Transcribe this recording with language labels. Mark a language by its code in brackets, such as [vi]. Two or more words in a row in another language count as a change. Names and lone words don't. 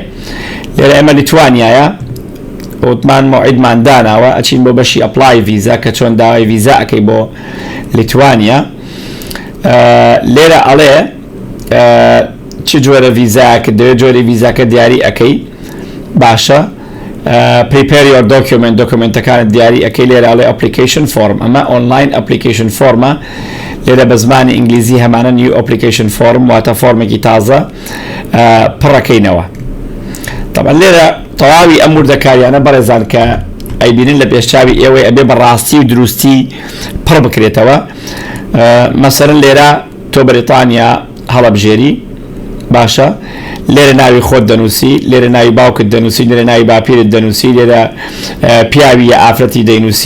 [ckb] لێرە ئێمە لیتوانیایە وتمان مەوعیدمان داناوە، ئەچین بۆ بەشی ئەپلای ڤیزا کە چۆن داوای ڤیزا ئەەکەی بۆ لیتوانیا. لێرە ئەڵێ چ جۆرە ڤیزاکە دەوێت جۆری ڤیزاکە دیاری ئەەکەی. [en] باشە prepare your document، [ckb] دۆکمنتەکانت دیاری ئەەکەی. لێرە ئەڵێ [en] application form، [ckb] ئەمە [en] online application form. [ckb] لێرە بە زمانی ئینگلیزی هەمانە [en] new application form، [ckb] واتە فۆرمێکی تازە پڕەکەینەوە. طبعا لێرە تەواوی ئەم وردەکاریانە بەڕێزان کە ئەیبینن لە پێشچاوی ئێوەی ئەبێ بەڕاستی و دروستی پڕ بکرێتەوە. مەسەرەن لێرە تۆ بەریتانیا هەڵەبژێری، باشە لێرە ناوی خۆت دەنووسی، لێرە ناوی باوکت دەنووسی، لێرە ناوی باپیرت دەنووسی، لێرە پیاوی یا ئافرەتی دەینووسی.